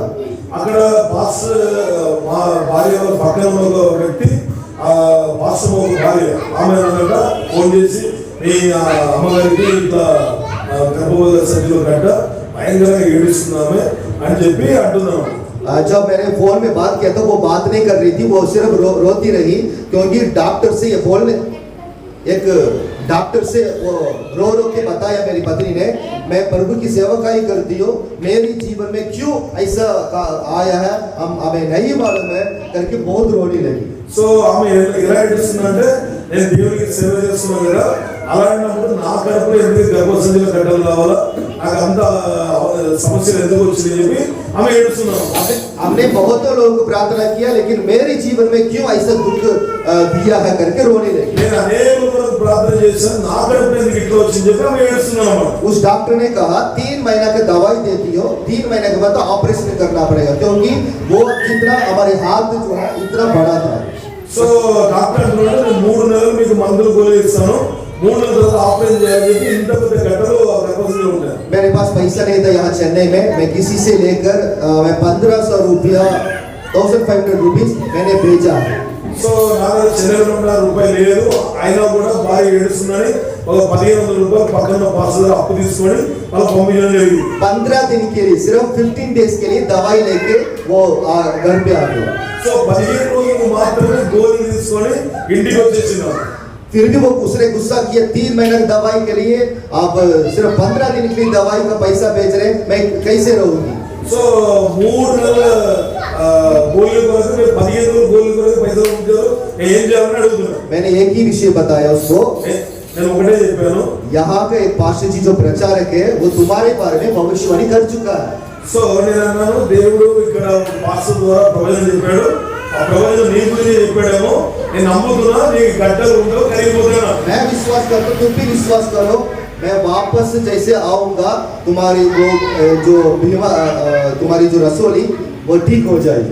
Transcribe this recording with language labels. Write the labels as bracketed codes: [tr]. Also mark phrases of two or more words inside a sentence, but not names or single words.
[te] అక్కడ పాస్టర్ మా భార్య పక్కన ఉన్న ఒక వ్యక్తి, ఆ పాస్టర్ ఒక భార్య, ఆమె ఫోన్ చేసి మీ అమ్మగారికి ఇట్లా గర్భవతి సంఖ్యలో గడ్డ భయంకరంగా ఏడుస్తున్నామే అని చెప్పి అంటున్నాము. [hi] जब मैंने फोन में बात किया तो वो बात नहीं कर रही थी, वो सिर्फ रोती रही, क्योंकि डॉक्टर से ये बोलने एक डॉक्टर से वो रो के बताया मेरी पत्नी ने, मैं प्रभु की सेवकाई करती हूँ, मेरे जीवन में क्यों ऐसा आया है हमें नहीं मालूम है करके बहुत रोने लगी. [te] సో ఆమె ఎలా ఏడుస్తుందంటే, నేను దేవునికి సేవ చేస్తున్నాను కదా, అలాంటప్పుడు నా కడుపులో ఎందుకు గర్భసంచిలో గడ్డలు రావాలా, నాకు అంత సమస్యలు ఎందుకు వచ్చింది చెప్పి ఆమె ఏడుస్తున్నాను. [hi] हमने बहुतों लोगों को प्रार्थना किया, लेकिन मेरे जीवन में क्यों ऐसा दुख दिया है करके रोने लगी. [te] నేను అనేక కొరకు ప్రార్థన చేశాను, నా కడుపులో ఎందుకు ఇట్లా వచ్చింది చెప్పి ఆమె ఏడుస్తున్నాను. [hi] उस डॉक्टर ने कहा 3 महीना की दवाई देती हो, 3 महीने के बाद तो ऑपरेशन करना पड़ेगा, क्योंकि वो जितना हमारे हाथ जो है इतना बड़ा था. [te] సో డాక్టర్ అంటున్నాడు, నేను 3 నెలలు మీకు మందులు గోళీ ఇస్తాను, 3 నెలల తర్వాత ఆపరేషన్ చేయాలని చెప్పి ఇంత పెద్ద గడ్డలు గర్భసంచిలో ఉంటాయి. [hi] मेरे पास पैसा नहीं था यहाँ चेन्नई में, मैं किसी से लेकर मैं 1500 रुपया 1500 रुपीज मैंने भेजा. [te] సో నా దగ్గర చెన్నైలో రూపాయలు లేదు, అయినా కూడా భార్య ఏడుస్తుందని ఒక 1500 రూపాయలు పక్కన పాస్టర్ అప్పు తీసుకొని వాళ్ళు పంపించడం జరిగింది. [hi] 15 दिन के लिए, सिर्फ 15 डेज के लिए दवाई लेके वो घर पे आ गया. [te] సో 15 రోజులు మాత్రమే గోళీ తీసుకొని ఇంటికి వచ్చేసినాం. [hi] फिर भी वो उसने गुस्सा किया, 3 महीने की दवाई के लिए आप सिर्फ 15 दिन के लिए दवाई का पैसा भेज रहे, मैं कैसे रहूंगी. [te] సో 3 నెలల గోళీ కొరకు 15 రోజులు గోళీ కొరకు పైసలు ఉంచారు, నేను ఏం చేయాలని అడుగుతున్నాను. [hi] मैंने एक ही विषय बताया उसको, [te] నేను ఒకటే చెప్పాను, [hi] यहाँ का एक पास्टर जी जो प्रचारक है वो तुम्हारे बारे में भविष्यवाणी कर चुका है. [te] సో నేను అన్నాను, దేవుడు ఇక్కడ పాస్టర్ ద్వారా ప్రవచనం చెప్పాడు, ఆ ప్రవచనం నీ గురించి చెప్పాడేమో, నేను నమ్ముతున్నా నీకు గడ్డలు ఉండవు, కరిగిపోతున్నా. [hi] मैं विश्वास करता हूँ, तुम भी विश्वास करो, मैं वापस जैसे आऊंगा तुम्हारी वो जो तुम्हारी जो रसोली वो ठीक हो जाएगी.